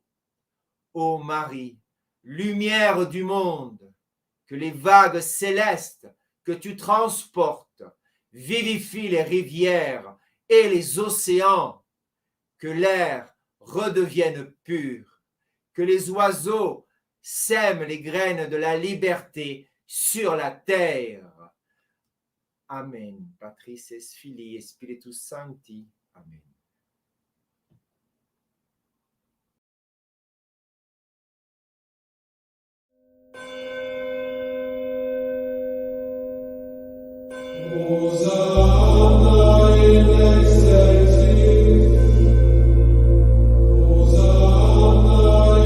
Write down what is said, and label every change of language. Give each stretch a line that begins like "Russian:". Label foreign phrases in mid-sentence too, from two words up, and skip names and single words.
French: Ô Marie, lumière du monde, que les vagues célestes que tu transportes vivifient les rivières et les océans, que l'air redevienne pur, que les oiseaux sèment les graines de la liberté sur la terre. Amen.
Latin: Patris et Filii et Spiritus Sancti. Amen. Hosanna in excelsis, Hosanna